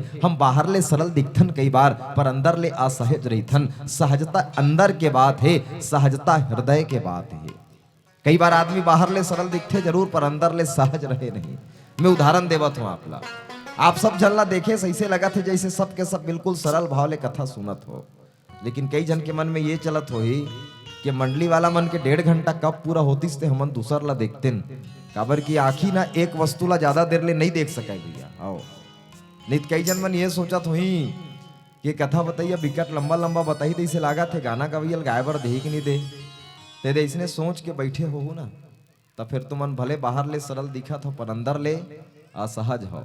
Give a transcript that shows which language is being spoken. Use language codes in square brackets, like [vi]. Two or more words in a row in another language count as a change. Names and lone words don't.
[hne] हम बाहर ले सरल दिखथन कई बार, पर अंदर ले असहज रहीथन। सहजता अंदर के बात है, सहजता हृदय के बात है। कई बार आदमी बाहर ले सरल दिखते जरूर, पर अंदर ले सहज रहे नहीं। मैं उदाहरण देवत हूँ आपला। आप सब जनला देखे सही लगा थे जैसे सब के सब बिल्कुल सरल भाव ले कथा सुनत हो, लेकिन कई जन के मन में ये चलत हो ही कि मंडली वाला मन के 1.5 घंटा कब पूरा होतीस ते हमन दूसर ला देखते काबर की आखी ना एक वस्तु ला ज्यादा देर ले नहीं देख सके भैया। आओ नहीं कई जन मन ये सोचत हुई कि कथा बताइए बिकट लंबा लंबा बताई तो इसे लागा थे गाना गवैयल गाय बर दे कि नहीं दे ते दे इसने सोच के बैठे हो ना, तो फिर तुमन भले बाहर ले सरल दिखा हो पर अंदर ले असहज हो।